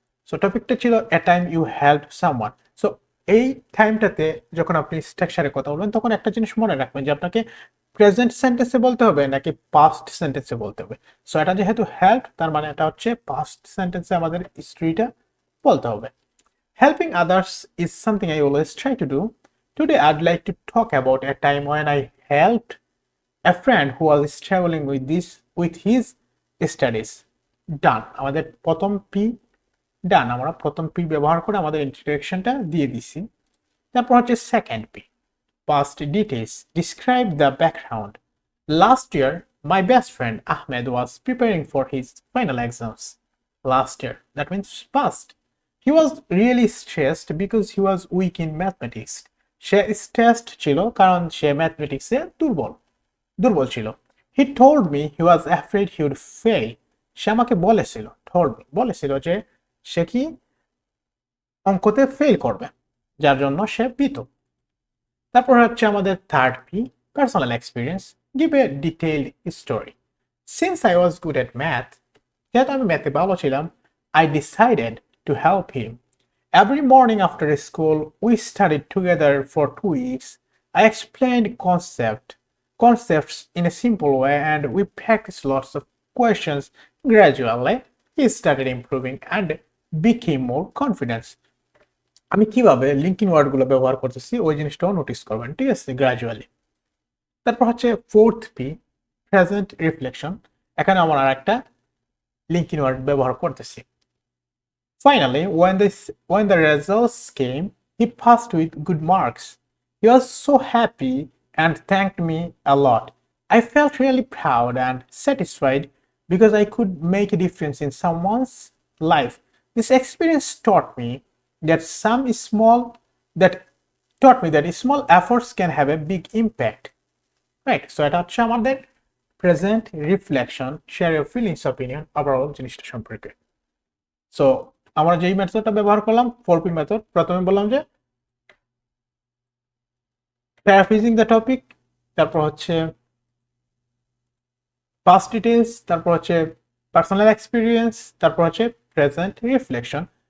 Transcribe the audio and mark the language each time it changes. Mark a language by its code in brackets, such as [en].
[bn] So টপিকটা ছিল এ time you help someone. So এই টাইমটাতে যখন আপনি স্ট্রাকচারে কথা বলবেন তখন একটা জিনিস মনে রাখবেন যে আপনাকে প্রেজেন্ট সেন্টেন্সে বলতে হবে নাকি পাস্ট সেন্টেন্সে বলতে হবে। সো এটা যেহেতু হেল্প তার মানে এটা হচ্ছে পাস্ট সেন্টেন্সে আমাদের হিস্ট্রিটা বলতে হবে। [en] Helping others is something I always try to do. Today I'd like to talk about a time when I helped a friend who was struggling with his studies. Done. [bn] আমাদের প্রথম পি ডান, আমরা প্রথম P ব্যবহার করে আমাদের ইন্ট্রোডাকশনটা দিয়ে দিছি। তারপর হচ্ছে second P, [en] past details, describe the background. Last year my best friend Ahmed was preparing for his final exams. Last year, that means past. He was really stressed because he was weak in mathematics. [bn] Say stressed ছিল কারণ সে ম্যাথমেটিক্সে দুর্বল ছিল। [en] He told me he was afraid he would fail. [bn] সে আমাকে বলেছিল যে সে কি অঙ্কতে fail করবে, যার জন্য সে ভীত। তারপর হচ্ছে আমাদের third P, [en] Personal experience, give a detailed story. Since I was good at math, [bn] যেহেতু আমি ম্যাথে ভালো ছিলাম, [en] I decided to help him. Every morning after school, we studied together for 2 weeks. I explained concepts in a simple way and we practiced lots of questions. Gradually, he started improving and became more confident. [bn] আমি কিভাবে linking ওয়ার্ডগুলো ব্যবহার করতেছি ওই জিনিসটাও notice করবেন, ঠিক আছে? গ্র্যাজুয়ালি। তারপর হচ্ছে ফোর্থ পি, প্রেজেন্ট রিফ্লেকশন। এখানে আমরা আর একটা লিঙ্কিং ওয়ার্ড ব্যবহার করতেছি। [en] Finally, when the results came, he passed with good marks. He was so happy and thanked me a lot. I felt really proud and satisfied because I could make a difference in someone's life. This experience that taught me that small efforts can have a big impact. Right? [bn] So এটা হচ্ছে আমাদের present reflection, [en] share your feelings opinion [bn] overall জিনিসটা সম্পর্কে। So আমরা যেই মেথডটা ব্যবহার করলাম 4P method, প্রথমে বললাম যে প্যারাফ্রেজিং দ্য টপিক, তারপর হচ্ছে পাস্ট ডিটেইলস, তারপর হচ্ছে পার্সোনাল এক্সপিরিয়েন্স, তারপর হচ্ছে প্রেজেন্ট রিফ্লেকশন।